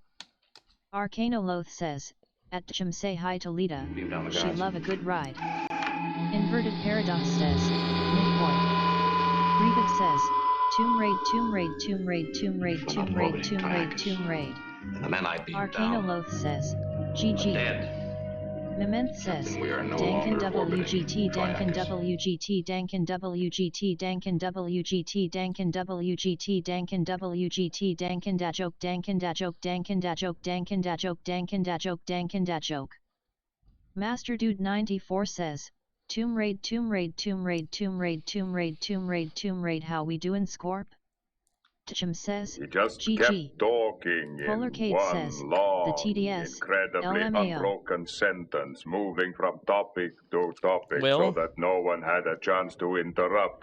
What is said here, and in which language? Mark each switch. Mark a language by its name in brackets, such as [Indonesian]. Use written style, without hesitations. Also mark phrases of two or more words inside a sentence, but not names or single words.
[English] Arcanoloth says, at Tchum say hi to Lita, she love a good ride. Inverted Paradox says, Nick boy. Reviv says, Tomb Raid, Tomb Raid, Tomb Raid, Tomb Raid, Tomb Raid, Tomb Raid, Tomb Raid. And the men I beat Arcanoloth says, GG. dead. Mement says, Dankin WGT, Dankin WGT, Dankin WGT, Dankin WGT, Dankin WGT, Dankin WGT, Dankin da joke, Dankin da joke, Dankin da joke, Dankin da joke, Dankin da joke, Dankin da joke. Master Dude 94 says, Tomb Raid, Tomb Raid, Tomb Raid, Tomb Raid, Tomb Raid, Tomb Raid, Tomb Raid, how we doing, Scorp? Tchum says, He just GG. kept talking Polarcade in one says, long, the TDS, incredibly LMAO. unbroken sentence, moving from topic to topic so that no one had a chance to interrupt.